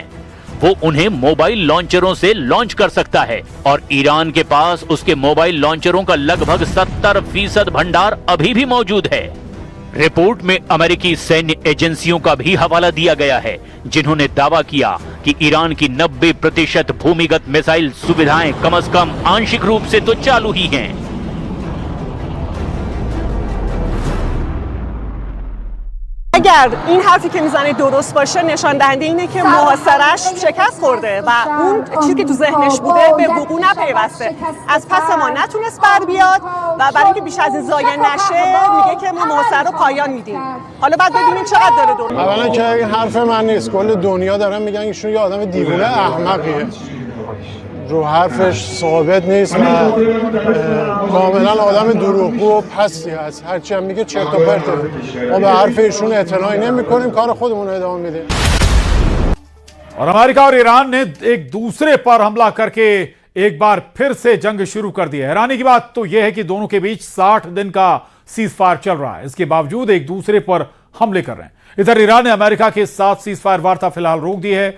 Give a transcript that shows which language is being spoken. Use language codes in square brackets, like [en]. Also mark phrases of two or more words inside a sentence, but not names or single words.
[hi] वो उन्हें [en] mobile launchers [hi] से लॉन्च कर सकता है और ईरान के पास उसके [en] mobile launchers [hi] का लगभग 70% भंडार अभी भी मौजूद है। रिपोर्ट में अमेरिकी सैन्य एजेंसियों का भी हवाला दिया गया है, जिन्होंने दावा किया कि ईरान की 90% भूमिगत मिसाइल सुविधाएं कम से कम आंशिक रूप से तो चालू ही हैं। [fa] اگر این حرفی که میزنه درست باشه نشان دهنده اینه که محاصره‌اش شکست خورده و اون چیزی که تو ذهنش بوده به وقوع نپیوسته. از پس ما نتونست بر بیاد و برای اینکه بیش از این ضایع نشه میگه که ما محاصره رو پایان میدیم. حالا بعد ببینیم چقدر داره درست. اولا که این حرف من نیست، کل دنیا دارن میگن ایشون یه آدم دیوونه احمقیه. رو حرفش ثابت نیست و کاملا آدم دروغگو و پستی هست. هرچی هم میگه چرت و پرته. ما به حرف ایشون اعتنایی نمی‌کنیم، کار خودمون ادامه میدیم. [hi] और अमेरिका और ईरान ने एक दूसरे पर हमला करके एक बार फिर से जंग शुरू कर दी है। हैरानी की बात तो यह है कि दोनों के बीच 60 दिन का सीज फायर चल रहा है, इसके बावजूद एक दूसरे पर हमले कर रहे हैं। इधर ईरान ने अमेरिका के साथ सीज फायर वार्ता फिलहाल रोक दी है।